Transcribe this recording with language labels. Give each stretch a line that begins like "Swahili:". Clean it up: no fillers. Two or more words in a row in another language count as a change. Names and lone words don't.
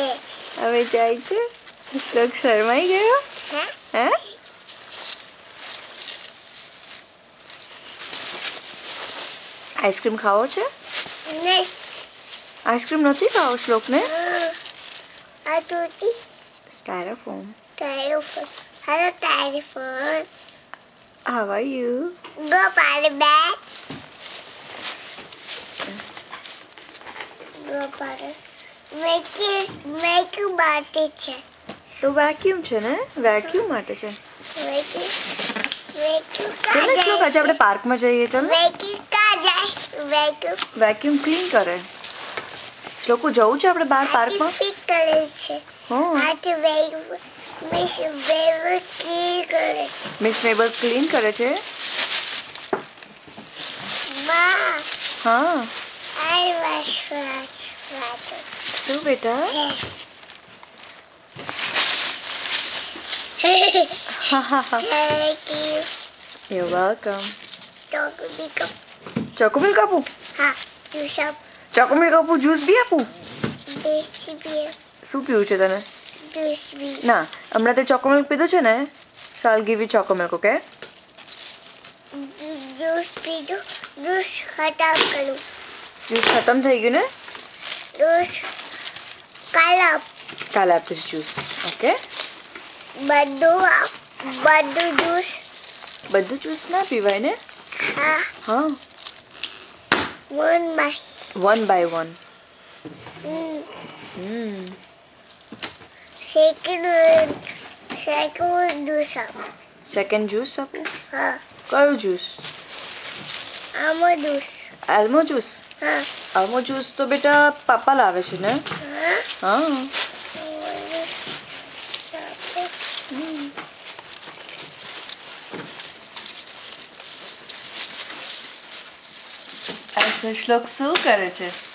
Gujarati: હવે જાય છે શ્લોક શરમાઈ ગયો હે આઈસ્ક્રીમ ખાવો છે નહીં આઈસ્ક્રીમ નથી ખાવો શ્લોકને આ તૂટી સ્ટાયરોફોમ
English: hello telephone how are you go party back go party make
Gujarati: બાટી છે તો વેક્યુમ છે ને વેક્યુમ માટે છે ચાલ ને શ્લોક આજે આપણે પાર્કમાં જઈએ ચાલ
English: vacuum clean
Gujarati: કરે શ્લોકુ જવું છે આપણે બહાર પાર્કમાં કરે છે હા આજે મિસ મેબલ ક્લીન કરે છે માં હા
English: I was
Gujarati: શું બેટા
English: Thank you. You're welcome. Chocolate
Gujarati: ચોકોમિલ્ક આપું
English: હા juice up
Gujarati: ચોકોમિલ્ક આપું જ્યુસ બી આપું દેશી beer શું પીવું છે તને
English: juice bee
Gujarati: ના હમણાં તે ચોકોમિલ્ક પીધું છે ને
English: so I'll give you chocomilt okay
Gujarati: juice પીધું juice ખતમ કરું જ્યુસ ખતમ થઈ ગયું ને juice કાલે આપીશ
English: juice okay
Gujarati: બધું juice બધું જ્યુસ ના પીવાય ને હા હા
English: one by 1 by 1 second juice up second juice
Gujarati: આપું હા કયું જ્યુસ આમો juice આલ્મો જ્યુસ હા આલ્મો જ્યુસ તો બેટા પાપા લાવે છે ને હા હા આ શ્લોક શું કરે છે